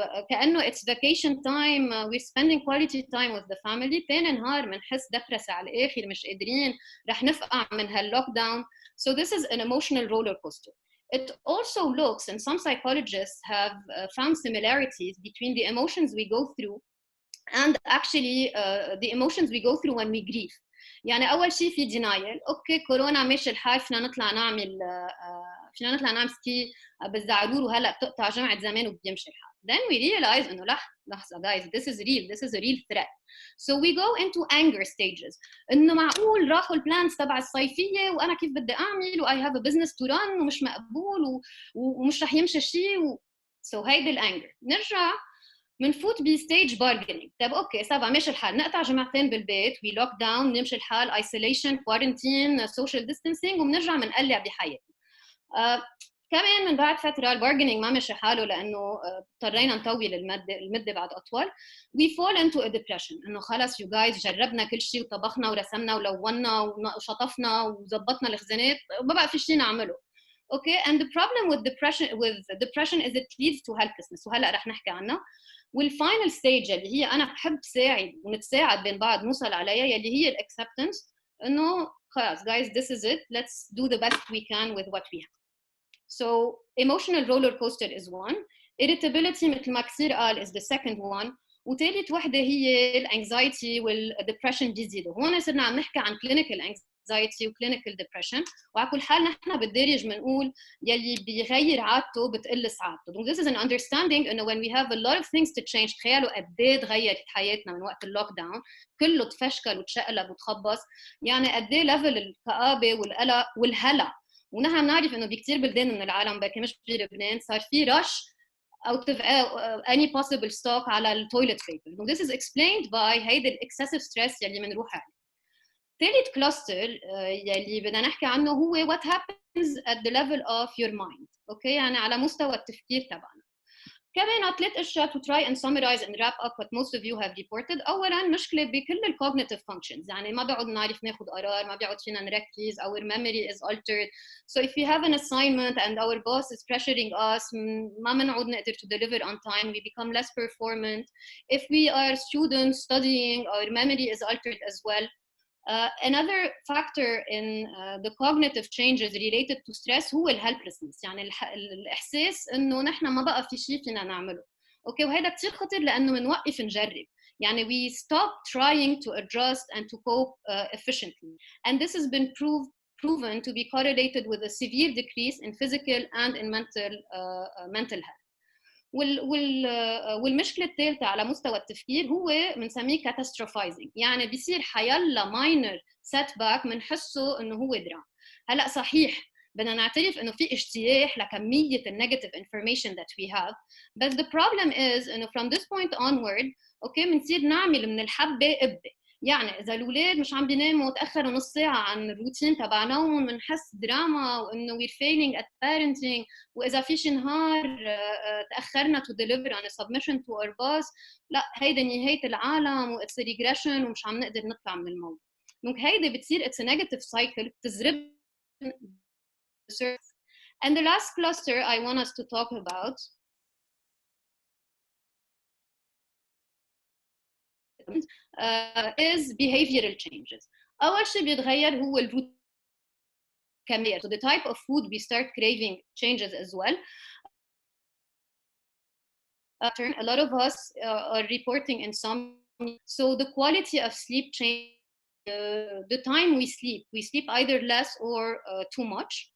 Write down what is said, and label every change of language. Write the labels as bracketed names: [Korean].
[Arabic] كأنه [English] it's vacation time, we're spending quality time with the family. [Arabic] تاني نهار بنحس دبرس على الآخر، مش قادرين، رح نفقع من هاللوك داون. [English] So this is an emotional roller coaster. It also looks, and some psychologists have found similarities between the emotions we go through and actually the emotions we go through when we grieve. [Arabic] يعني أول شيء في [English] denial. [Arabic] أوكي كورونا ماشي الحال، فينا نطلع نعمل سكي بالزعرور وهلا بتقطع جمعة زمان وبيمشي الحال. [English] Then we realize إنه [Arabic] لحظة [English] guys, this is real, this is a real threat. So we go into anger stages. [Arabic] إنه معقول راحوا البلانز تبع الصيفية وأنا كيف بدي أعمل و [English] I have a business to run [Arabic] ومش مقبول ومش رح يمشي شيء [English] So [Arabic] هيدي الأنجر. نرجع منفوت بستيج بارجنينج. طب اوكي سافا ماشي الحال، نقطع جمعتين بالبيت، وي لوك داون، نمشي الحال، ايسوليشن، كوارنتين، سوشيال ديستانسينج، وبنرجع بنقلع بحياتنا. كمان من بعد فتره البارجنينج ما مشي حاله لانه اضطرينا نطول المده بعد اطول. [English] we fall into a depression, [Arabic] انه خلص [English] you guys [Arabic] جربنا كل شيء وطبخنا ورسمنا ولونا وشطفنا وظبطنا الخزانات، ما بقى في شيء نعمله. [English] Okay, and the problem with depression is it leads to helplessness، [Arabic] وهلا رح نحكي عنها. والفاينل ستيج اللي هي انا بحب ساعد ونتساعد بين بعض نوصل عليها، يلي هي الاكسبتنس، انه خلاص [English] guys this is it, let's do the best we can with what we have. So emotional roller coaster is one. Irritability [Arabic] مثل ما كثير قال [English] is the second one. [Arabic] وثالث وحده هي الانكزايتي والدبرشن بيزيدوا. هون صرنا عم نحكي عن [English] clinical anxiety [Arabic] و [English] clinical depression، [Arabic] وعلى كل حال نحن بالدارج بنقول يلي بيغير عادته بتقل سعادته. [English] Donc this is an understanding [Arabic] انه [English] when we have a lot of things to change. [Arabic] تخيلوا قد ايه تغيرت حياتنا من وقت اللوك داون، كله تفشكل وتشقلب وتخبص، يعني قد ايه ليفل الكآبه والقلق والهلع. ونحن بنعرف انه بكثير بلدان من العالم، بركي مش بلبنان، صار في رش [English] out of any possible stock [Arabic] على التويلت بيبر. [English] So this is explained by [Arabic] هيدا [English] excessive stress [Arabic] يلي بنروح عليه. ثالث كلاستر يلي بدنا نحكي عنه هو [English] what happens at the level of your mind. [Arabic] اوكي يعني على مستوى التفكير تبعنا. كمان 3 اشياء [English] to try and summarize and wrap up what most of you have reported. [Arabic] اولا مشكله بكل الcognitive functions، يعني ما بيعود نعرف ناخذ قرار، ما بيعود فينا نركز، [English] our memory is altered. So if we have an assignment and our boss is pressuring us، [Arabic] ما بنعود نقدر [English] to deliver on time, we become less performant. If we are students studying, our memory is altered as well. Another factor in the cognitive changes related to stress هو helplessness، [Arabic] يعني الإحساس إنه نحن ما بقى في شيء فينا نعمله. أوكي وهذا كتير خطر لأنه بنوقف نجرب، يعني [English] we stop trying to adjust and to cope efficiently, and this has been proven to be correlated with a severe decrease in physical and in mental health. [Arabic] والمشكله الثالثه على مستوى التفكير هو بنسميه catastrophizing، يعني بيصير حيلا [English] minor setback [Arabic] بنحسه انه هو درام. هلا صحيح بدنا نعترف انه في اجتياح لكميه النيجاتيف [English] information that we have، but the problem is [Arabic] انه [English] from this point onward [Arabic] اوكي بنصير نعمل من الحبه قبه. يعني اذا الاولاد مش عم بيناموا تاخروا نص ساعه عن الروتين تبع نومهم بنحس دراما وانه [English] we're failing at parenting. [Arabic] واذا في شي نهار تاخرنا [English] to deliver on a submission to our boss، [Arabic] لا هيدا نهايه العالم و [English] it's a regression [Arabic] ومش عم نقدر نطلع من الموضوع. دونك هيدا بتصير [English] it's a negative cycle [Arabic] بتزرب. [English] And the last cluster I want us to talk about is behavioral changes. [Arabic] أول شيء بيتغير هو الروتين كمان. [English] So the type of food we start craving changes as well. A lot of us are reporting insomnia. So the quality of sleep changes. The time we sleep either less or too much.